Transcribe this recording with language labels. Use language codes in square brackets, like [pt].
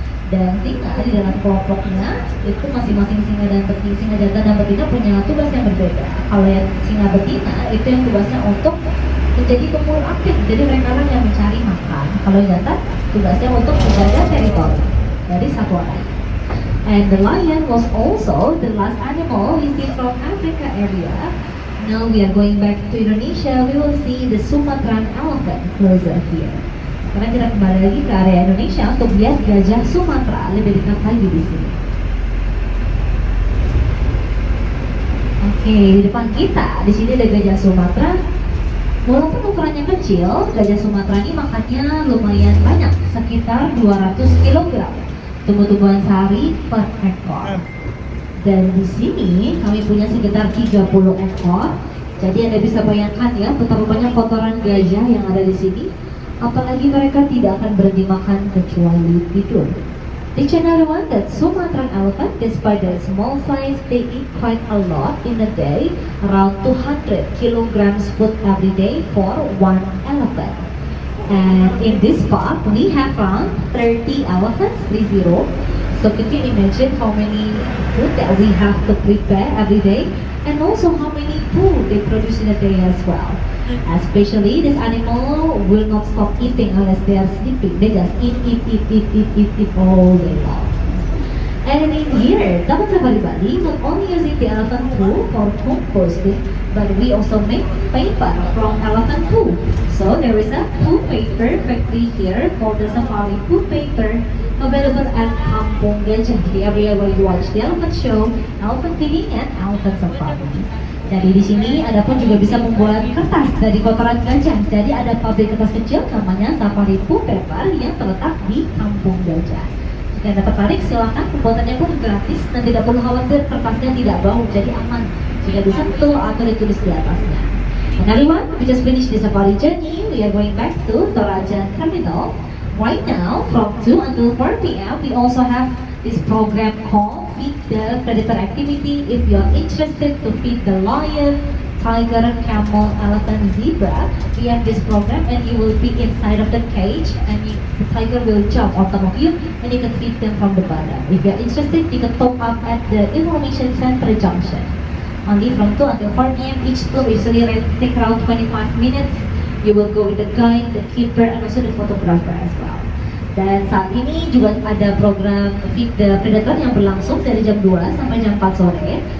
[id] Dan singa di dalam kelompoknya itu masing-masing singa dan betina, singa jantan dan betina punya tugas yang berbeda. Kalau yang singa betina itu yang tugasnya untuk menjadi pemburu aktif, jadi mereka orang yang mencari makan. Kalau jantan tugasnya untuk menjaga teritori dari satwa lain. [en] And the lion was also the last animal we see from Africa area. Now we are going back to Indonesia. We will see the Sumatran elephant closer here. [id] Sekarang kita kembali lagi ke area Indonesia untuk lihat gajah Sumatera lebih dekat lagi di sini. Oke, di depan kita di sini ada gajah Sumatera. Walaupun ukurannya kecil, gajah Sumatera ini makannya lumayan banyak, sekitar 200 kg tumbuh-tumbuhan sari per ekor. Dan di sini kami punya sekitar 30 ekor. Jadi Anda bisa bayangkan ya betapa banyak kotoran gajah yang ada di sini. Apalagi mereka tidak akan berhenti makan kecuali tidur. [en] The channel one that Sumatran elephant, despite their small size, they eat quite a lot in a day, around 200 kilograms food every day for one elephant. And in this park, we have around 30 elephants, 30. So can you imagine how many food that we have to prepare every day, and also how many food they produce in a day as well. Especially this animal will not stop eating unless they are sleeping. They just eat all day long. And in here, Taman Safari Bali not only using the elephant poo for composting, but we also make paper from elephant poo. So there is a poo paper factory here called the Safari Poo Paper, available at Kampung Gajah, the area where you watch the elephant show, elephant feeding, and elephant safari. [id] Jadi di sini ada pun juga bisa membuat kertas dari kotoran gajah. Jadi ada pabrik kertas kecil namanya Safari Poo Paper yang terletak di Kampung Gajah. Jika Anda tertarik, silakan, pembuatannya pun gratis dan tidak perlu khawatir kertasnya tidak bau, jadi aman jika disentuh atau ditulis di atasnya. [en] And everyone, we just finished the safari journey. We are going back to Toraja Terminal. Right now, from 2 until 4 p.m., we also have this program called Feed the Predator Activity. If you are interested to feed the lion, tiger, camel, elephant, zebra, we have this program and you will be inside of the cage and the tiger will jump on top of you and you can feed them from the bottom. If you are interested, you can top up at the Information Center Junction. Only from 2 until 4 p.m. each tour usually take around 25 minutes. You will go with the guide, the keeper, and also the photographer as well. [id] Dan saat ini juga ada program Feed the Predator yang berlangsung dari jam 2 sampai jam 4 sore.